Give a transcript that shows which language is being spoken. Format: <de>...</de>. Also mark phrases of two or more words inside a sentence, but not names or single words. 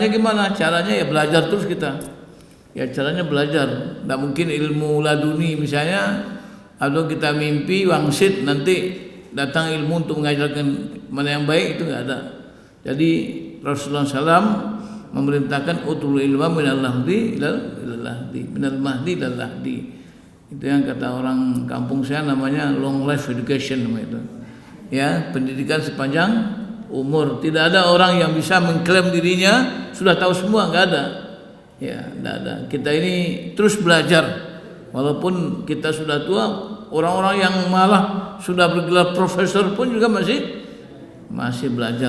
<id>Caranya ya belajar terus kita. Ya caranya belajar. Tidak mungkin ilmu laduni misalnya, atau kita mimpi wangsit nanti datang ilmu untuk mengajarkan mana yang baik, itu nggak ada. Jadi Rasulullah SAW memerintahkan</id> <ar>utul ilma minal lahdi ilal lahdi, minal mahdi ilal lahdi.</ar> <id>Itu yang kata orang kampung saya namanya</id> <en>long life education</en> <id>namanya itu. Ya, pendidikan sepanjang umur. Tidak ada orang yang bisa mengklaim dirinya sudah tahu semua, nggak ada. Ya, nggak ada. Kita ini terus belajar. Walaupun kita sudah tua, orang-orang yang malah sudah bergelar profesor pun juga masih belajar.</id>